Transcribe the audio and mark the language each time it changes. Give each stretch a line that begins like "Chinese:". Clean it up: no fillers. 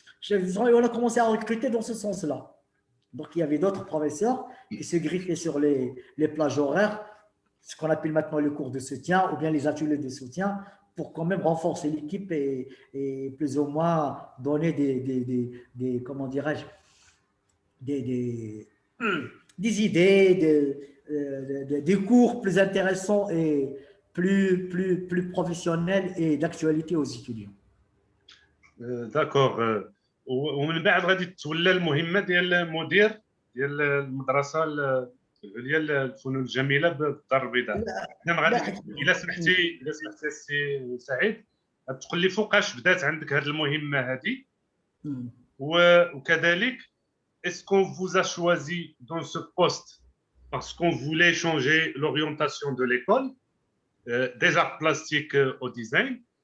French: Et on a commencé à recruter dans ce sens-là. Donc, il y avait d'autres professeurs qui se griffaient sur les plages horaires, ce qu'on appelle maintenant le cours de soutien ou bien les ateliers de soutien, pour quand même renforcer l'équipe et plus ou moins donner des comment dirais-je, des idées, des cours plus intéressants et plus professionnels et d'actualité aux étudiants. D'accord.
Arabic: ومن بعد غادي تولى المهمه ديال مدير ديال المدرسه ديال الفنون الجميله بالدار البيضاء. انا غادي الا سمحتي السي سعيد تقول لي فوقاش بدات عندك هذه المهمه هذه، وكذلك
French: est-ce qu'on vous a choisi dans ce poste parce qu'on voulait changer l'orientation de l'école des arts plastiques au design,